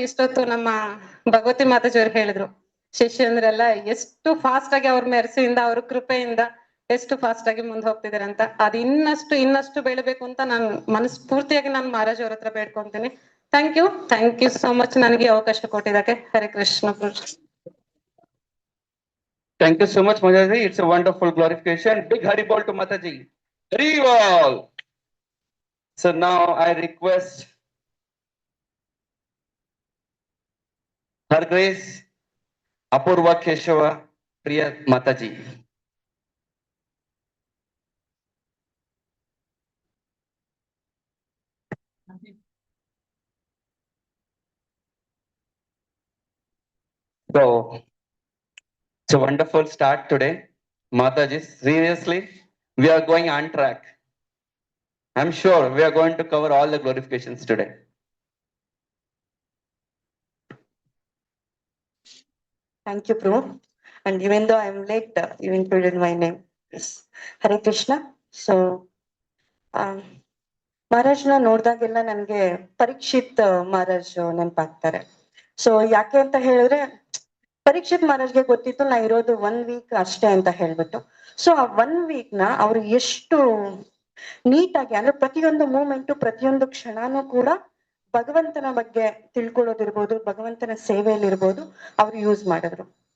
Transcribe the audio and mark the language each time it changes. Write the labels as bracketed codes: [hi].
[kn] ಇಷ್ಟೊತ್ತು ನಮ್ಮ ಭಗವತಿ ಮಾತಾಜಿ ಅವ್ರು ಹೇಳಿದ್ರು, ಶಿಷ್ಯಂದ್ರೆಲ್ಲ ಎಷ್ಟು ಫಾಸ್ಟ್ ಆಗಿ ಅವ್ರ ಮೆರ್ಸಿಯಿಂದ ಅವ್ರ ಕೃಪೆಯಿಂದ ಎಷ್ಟು ಫಾಸ್ಟ್ ಆಗಿ ಮುಂದೆ ಹೋಗ್ತಿದ್ದಾರೆ ಅಂತ. ಅದು ಇನ್ನಷ್ಟು ಬೆಳಿಬೇಕು ಅಂತ ನಾನು ಮನಸ್ಫೂರ್ತಿಯಾಗಿ ನಾನು ಮಹಾರಾಜ್ ಅವ್ರ ಹತ್ರ ಬೇಡ್ಕೊಂತೀನಿ. [en] thank you so much [kn] ನನಗೆ ಅವಕಾಶ ಕೊಟ್ಟಿದ್ದಕ್ಕೆ. [en] Hare Krishna. Thank you so much, Mataji. It's a wonderful glorification. Big Haribol to Mataji. Haribol. So now I request Her Grace Apurva Keshava Priya Mataji. So it's a wonderful start today, Mataji. Seriously, we are going on track. I'm sure we are going to cover all the glorifications today. Thank you, Prabhu. And even though I'm late, you included my name. Yes. Hare Krishna. [kn] So, ಮಹಾರಾಜ್ನ ನೋಡ್ದಾಗೆಲ್ಲ ನನ್ಗೆ Parikshit Maharaj ನೆನಪಾಗ್ತಾರೆ. So ಯಾಕೆ ಅಂತ ಹೇಳಿದ್ರೆ, ಪರೀಕ್ಷಿತ್ ಮಹಾರಾಜ್ಗೆ ಗೊತ್ತಿತ್ತು ನಾ ಇರೋದು 1 weak ಅಷ್ಟೇ ಅಂತ ಹೇಳ್ಬಿಟ್ಟು. ಸೊ ಆ 1 ವೀಕ್ ನ ಅವ್ರು ಎಷ್ಟು ನೀಟಾಗಿ, ಅಂದ್ರೆ ಪ್ರತಿಯೊಂದು ಮೂಮೆಂಟು, ಪ್ರತಿಯೊಂದು ಕ್ಷಣನೂ ಕೂಡ ಭಗವಂತನ ಬಗ್ಗೆ ತಿಳ್ಕೊಳ್ಳೋದಿರ್ಬೋದು, ಭಗವಂತನ ಸೇವೆಯಲ್ಲಿರ್ಬೋದು ಅವ್ರು ಯೂಸ್ ಮಾಡಿದ್ರು.